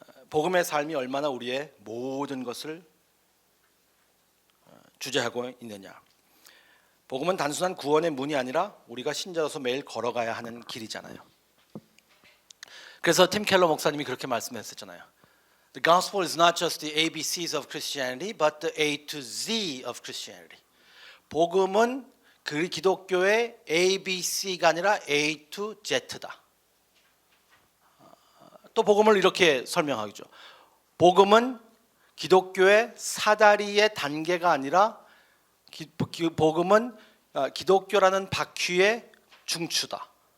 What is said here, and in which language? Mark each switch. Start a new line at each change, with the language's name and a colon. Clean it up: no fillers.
Korean: 복음의 삶이 얼마나 우리의 모든 것을 주재하고 있느냐. 복음은 단순한 구원의 문이 아니라 우리가 신자로서 매일 걸어가야 하는 길이잖아요. 그래서 팀 켈러 목사님이 그렇게 말씀했었잖아요.
English: The gospel is not just the ABCs of Christianity, but the A to Z of Christianity.
Korean: 복음은 그 기독교의 ABC가 아니라 A to Z다. 또 복음을 이렇게 설명하죠. 복음은 기독교의 사다리의 단계가 아니라 복음은 기독교라는 바퀴의 중추다.